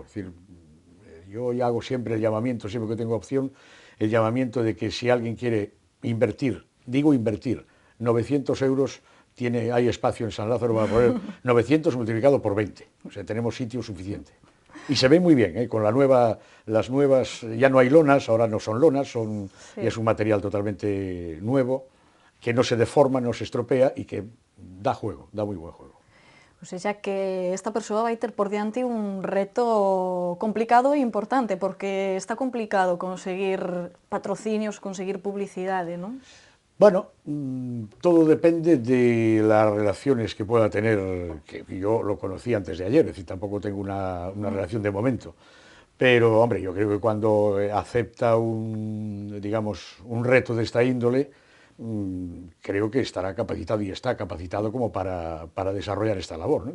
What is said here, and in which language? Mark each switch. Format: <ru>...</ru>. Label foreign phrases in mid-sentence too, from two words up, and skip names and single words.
<es>Es decir, yo hago siempre el llamamiento, siempre que tengo opción, el llamamiento de que si alguien quiere invertir, digo invertir, 900 euros, hay espacio en San Lázaro para poner 900 multiplicado por 20, o sea, tenemos sitio suficiente. Y se ve muy bien, con las nuevas, ya no hay lonas, ahora no son lonas, es un material totalmente nuevo, que no se deforma, no se estropea y que da juego, da muy buen juego. O sea que</es> <gl>esta persoa vai ter por diante un reto complicado e importante, porque está complicado conseguir patrocinios, conseguir publicidade, non?</gl> <es>Bueno, todo depende de las relaciones que pueda tener, que yo lo conocí antes de ayer, es decir, tampoco tengo una relación de momento. Pero, hombre, yo creo que cuando acepta un reto de esta índole, creo que estará capacitado y está capacitado como para desarrollar esta labor, ¿no?</es>